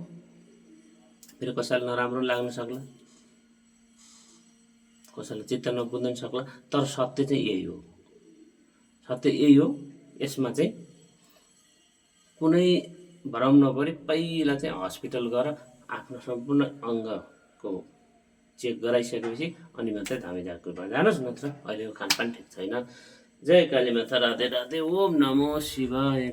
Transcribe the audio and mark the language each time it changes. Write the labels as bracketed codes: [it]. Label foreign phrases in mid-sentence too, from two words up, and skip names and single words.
[ne] फेरि कसैलाई नराम्रो लाग्न सक्ला, कसैलाई चित्त नबुझ्न सक्ला, तर सत्य चाहिँ यही हो, सत्य यही हो। यसमा चाहिँ कुनै भ्रम नपरी पहिला चाहिँ हस्पिटल गएर आफ्नो सम्पूर्ण अङ्गको चेक गराइसकेपछि अनि मात्रै धामी झाँक्रीमा जानुहोस्, नत्र अहिलेको खानपान ठिक छैन। जय काली माता, राधे राधे, ओम नमो शिवाय।